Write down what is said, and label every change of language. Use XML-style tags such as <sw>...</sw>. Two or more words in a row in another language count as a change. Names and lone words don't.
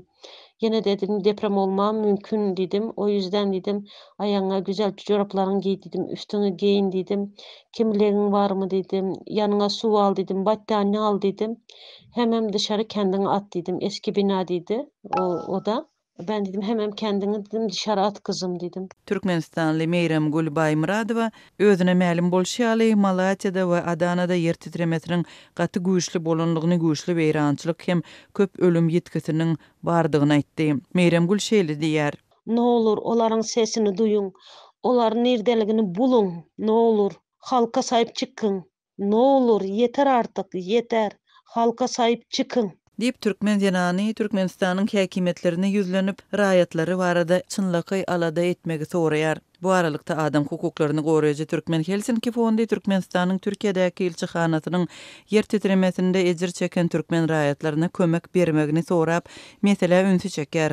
<tr>Yine dedim deprem olma mümkün dedim. O yüzden dedim ayağına güzel çoraplarını giy dedim. Üstünü giyin dedim. Kimliğin var mı dedim. Yanına su al dedim. Battaniye al dedim. Hemen dışarı kendini at dedim. Eski bina dedi o da. Ben dedim hemen kendini dedim dışarı at kızım dedim.</tr> <tk>Türkmenistanly Meryem Gul Baymuradova özüne ma'lum bolşýaly Malatyada we Adanada yer titremesiniň gaty güýçli bolanlygyny güýçli beýrançylyk hem köp ölüm ýetkisiniň bardygyny aýtdy. Meryem Gul şeýle diýär.</tk> <tr>Ne olur</tr> <tk>olaryň sesini duýun. Olaryň nerdeligini bulun.</tk> <tr>Ne olur halka sahip çıkın. Ne olur yeter artık yeter. Halka sahip çıkın.</tr> <tk>Diýip Türkmen zenany Türkmenistanyň häkimetlerine ýüzlenip raýatlary barada çynlaky alada etmegi soraýar. Bu aralykda adam hukuklaryny goraýjy Türkmen Helsinki fondy Türkmenistanyň Türkiýedäki elçihanasynyň ýer titremesinde ejir çeken türkmen raýatlaryna kömek bermegini sorap, mesele ünsü çeker.</tk>